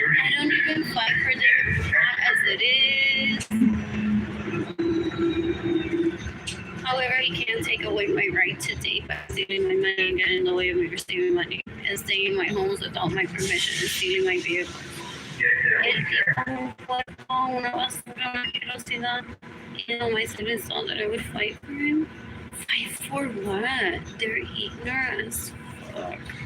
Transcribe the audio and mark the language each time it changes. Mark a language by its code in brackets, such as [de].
[en] I don't even fight for the as it is. However, he can't take away my right to date by stealing my money and getting in the way of me receiving money and staying in my homes without my permission and stealing my vehicle. [es] Una basura, una asquerosidad. [en] You know, my siblings thought that I would fight for him. Fight for what? They're ignorant as fuck.